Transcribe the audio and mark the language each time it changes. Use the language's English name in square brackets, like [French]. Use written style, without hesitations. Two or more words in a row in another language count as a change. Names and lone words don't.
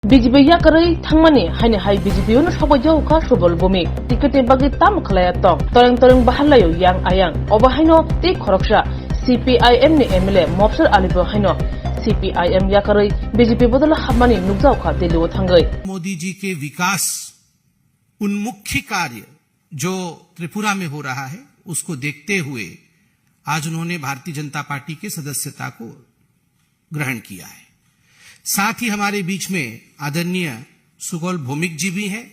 [Kok Borok] BJP yakarei thangmani haini hai BJP no sabojo ka subol bumi tikete bagi tam khlaya tong toreng bahalayo yang ayang obahaino ti khoroksa CPIM ni MLA Mofsar Alibo haino CPIM yakarei BJP bodol hamani nukjau kha delu thangai [Hindi] मोदी जी के विकास उन्मुखी कार्य जो त्रिपुरा में हो रहा है उसको देखते हुए आज उन्होंने भारतीय जनता पार्टी के सदस्यता को ग्रहण किया है। साथ ही हमारे बीच में आदरणीय सुबोल भौमिक जी भी हैं।